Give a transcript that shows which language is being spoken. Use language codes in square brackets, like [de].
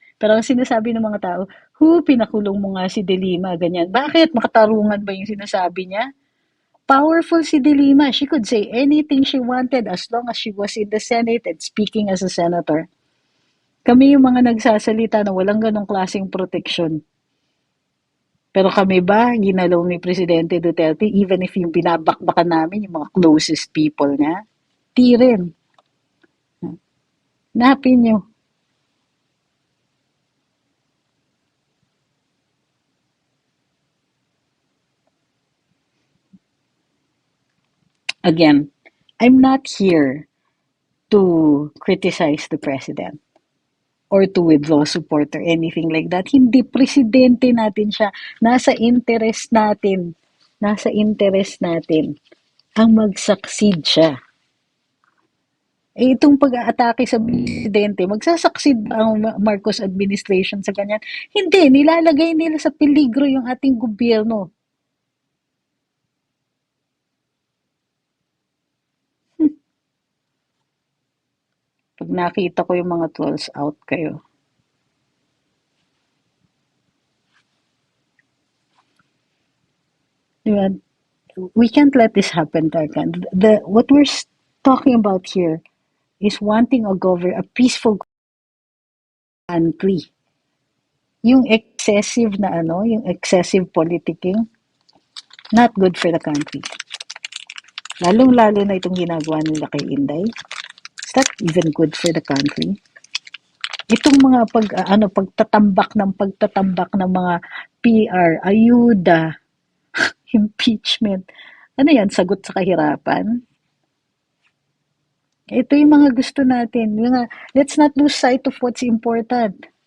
[tl] Pero ang sinasabi ng mga tao, pinakulong mo nga si De Lima, ganyan. Bakit? Makatarungan ba yung sinasabi niya? Powerful si De Lima. [en] She could say anything she wanted as long as she was in the Senate and speaking as a senator. [tl] Kami yung mga nagsasalita na walang ganong klaseng proteksyon. Pero kami ba, ginalaw ni Presidente Duterte, even if yung binabakbakan namin, yung mga closest people niya, di rin. Hanapin nyo. [en] Again, I'm not here to criticize the president or to withdraw support or anything like that. [tl] Hindi, presidente natin siya. Nasa interest natin. Nasa interest natin ang mag-succeed siya. Eh, itong pag-aatake sa presidente, magsasucceed ba ang Marcos administration sa ganyan? Hindi, nilalagay nila sa peligro yung ating gobyerno. Pag nakita ko yung mga trolls, out kayo. Diba? [en] We can't let this happen, Tarkan. What we're talking about here is wanting a peaceful country. Yung excessive na yung excessive politicking, not good for the country. [tl] Lalong-lalo na itong ginagawa nila kay Inday. [en] It's not even good for the country. [tl] Itong mga pagtatambak ng mga PR, ayuda, impeachment. Ano yan, sagot sa kahirapan? Ito yung mga gusto natin. [en] Let's not lose sight of what's important.